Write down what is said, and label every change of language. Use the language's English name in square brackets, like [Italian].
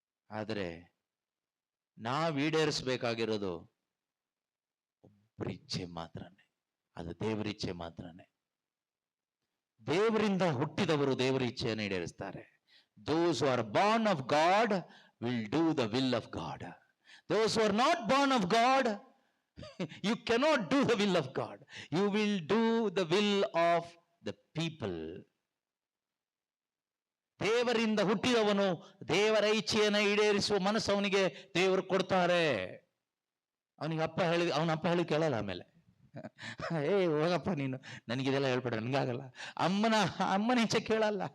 [Kannada] ಆದರೆ ನಾವು ಈಡೇರಿಸಬೇಕಾಗಿರೋದು ಒಬ್ಬರ ಇಚ್ಛೆ ಮಾತ್ರನೇ, ಅದು ದೇವರ ಇಚ್ಛೆ ಮಾತ್ರನೇ. ದೇವರಿಂದ ಹುಟ್ಟಿದವರು ದೇವರ ಇಚ್ಛೆಯನ್ನು ಈಡೇರಿಸ್ತಾರೆ. [English] Those who are born of God will do the will of God. Those who are not born of God you cannot do the will of God, you will do the will of the people. [Kannada] ದೇವರಿಂದ ಹುಟ್ಟಿದವನು ದೇವರ ಇಚ್ಛೆಯನ್ನು ಈಡೇರಿಸುವ ಮನಸ್ಸು ಅವನಿಗೆ ದೇವರು ಕೊಡ್ತಾರೆ. ಅವನಿಗೆ ಅವನ ಅಪ್ಪ ಹೇಳಿ ಕೇಳಲ್ಲ. ಆಮೇಲೆ ಹೋಗಪ್ಪ ನೀನು, ನನಗಿದೆಲ್ಲ ಹೇಳ್ಬೇಡ, ನನಗಾಗಲ್ಲ. ಅಮ್ಮನ ಇಚ್ಛೆ ಕೇಳಲ್ಲ.